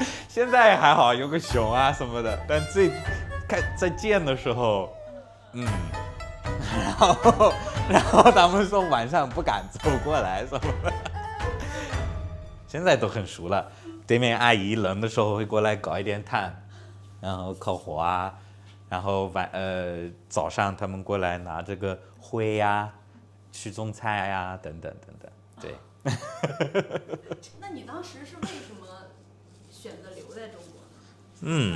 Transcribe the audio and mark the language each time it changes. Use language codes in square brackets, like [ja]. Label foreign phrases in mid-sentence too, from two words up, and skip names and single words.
[zh] 現在還好，有個熊啊什麼的，但在建的時候，然後他們說晚上不敢走過來什麼的。現在都很熟了，對面阿姨冷的時候會過來搞一點炭。然後烤火啊，然後早上他們過來拿這個灰呀，去種菜呀，等等等等，對。那你當時是為什麼選擇留在中國呢？